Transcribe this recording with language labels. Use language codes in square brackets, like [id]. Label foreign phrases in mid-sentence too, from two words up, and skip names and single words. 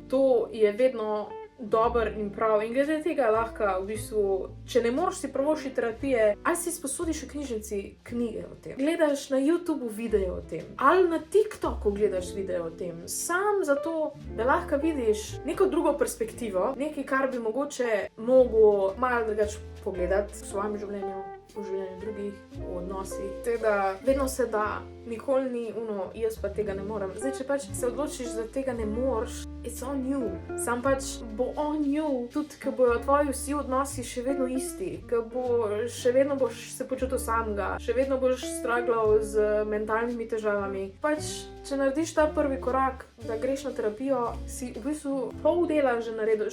[sl] To je vedno dober in prav. In glede tega lahko v bistvu, če ne moreš si privoščiti terapije, ali si sposodiš v knjižnici knjige o tem, gledaš na YouTubeu videe o tem, ali na TikToku gledaš videe o tem, sam zato, da lahko vidiš neko drugo perspektivo, nekaj, kar bi mogoče mogel malo drugače pogledati v svojem življenju, v življenju drugih, v odnosih. Teda, vedno se da, nikoli ni jaz pa tega ne morem. Zdaj, če pač se odločiš, da tega ne moreš, [en] it's on you. [sl] Sam pač bo [en] on you, [sl] tudi ko bojo tvoji vsi odnosi še vedno isti, ko še vedno boš se počutil samega, še vedno boš struglal z mentalnimi težavami. Pač, če narediš ta prvi korak, da greš na terapijo, si v bistvu pol dela že naredil.